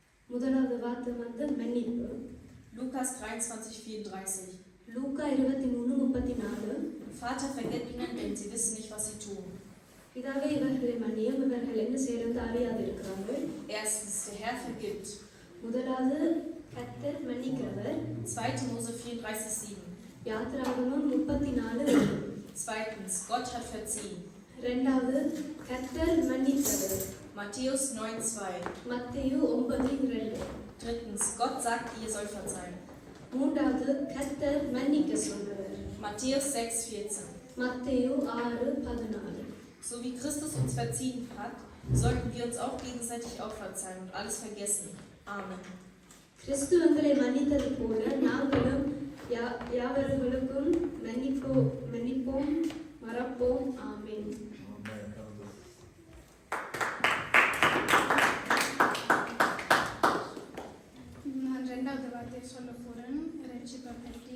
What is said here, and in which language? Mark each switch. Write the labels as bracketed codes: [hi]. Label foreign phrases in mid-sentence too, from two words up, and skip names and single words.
[ta] முதலாவது வார்த்தை மன்னிப்பு. [de] Lukas 23,34. [ta] லூக்கா 23:34. [de] Vater, vergib ihnen, denn sie wissen nicht, was sie tun. [ta] பிதாவே இவர்களை மன்னியும், இவர்கள் என்ன செய்யறது அறியாது இருக்கிறார்கள். [de] Erstens, der Herr vergibt. [ta] முதலாவது கர்த்தர் மன்னிக்கிறவர். [de] 2. Mose 34,7. [ta] யாத்திராகமம் 34. [de] Zweitens, Gott hat verziehen. [ta] இரண்டாவது கர்த்தர் மன்னித்தவர். [de] Matthäus 9,2. [ta] மத்தேயு 9:2. [de] Drittens, Gott sagt, ihr sollt verzeihen. [ta] மூன்றாவது கர்த்தர் மன்னிக்க சொல்றவர். [de] Matthäus 6,14. [ta] மத்தேயு 6:14. [de] So wie Christus uns verziehen hat, sollten wir uns auch gegenseitig auch verzeihen und alles vergessen. Amen. [ta] கிறிஸ்து எங்களை மன்னித்தது போல நாங்களும் யாவர்களுக்கும் மன்னிப்போம் மறப்போம். ஆமென். நான் ரெண்டாவது வார்த்தையை சொல்ல போகிறேன் ரட்சிப்பை பற்றி.